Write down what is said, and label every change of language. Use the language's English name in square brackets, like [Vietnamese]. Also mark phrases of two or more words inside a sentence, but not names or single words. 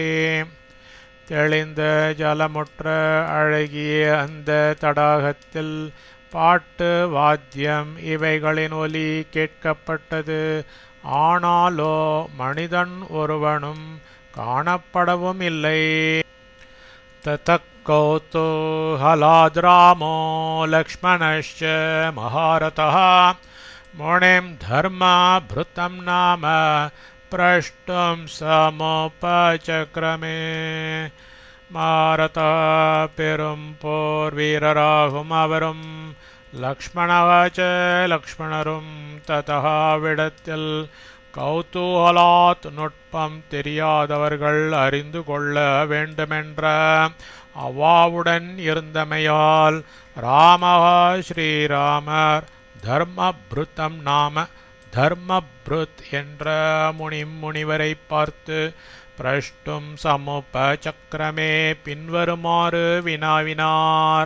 [Tamil] தெளிந்த ஜலமுற்ற அழகிய அந்த தடாகத்தில் பாட்டு வாத்தியம் இவைகளின் ஒலி கேட்கப்பட்டது. ஆனாலோ மனிதன் ஒருவனும் காணப்படவும் இல்லை. [Sanskrit] कौतूहलाद्रामो लक्ष्मणश्च महारथः मुनिं धर्मभृतं नाम प्रष्टुं समुपचक्रमे. [Tamil] மாரதா பெரும் போர் வீரராகும் அவரும் லக்ஷ்மணவாச்ச லக்ஷ்மணரும் ததா விடத்தில் கௌதூகலாத் நுட்பம் தெரியாதவர்கள் அறிந்து கொள்ள வேண்டுமென்ற அவாவுடன் இருந்தமையால் ராமஹா ஸ்ரீராமர் [Sanskrit] धर्मभृतं नाम [Tamil] தர்மப்ருத் என்ற முனிவரை பார்த்து [Sanskrit] प्रष्टुं समुप चक्रमे [Tamil] பின்வருமாறு வினாவினார்.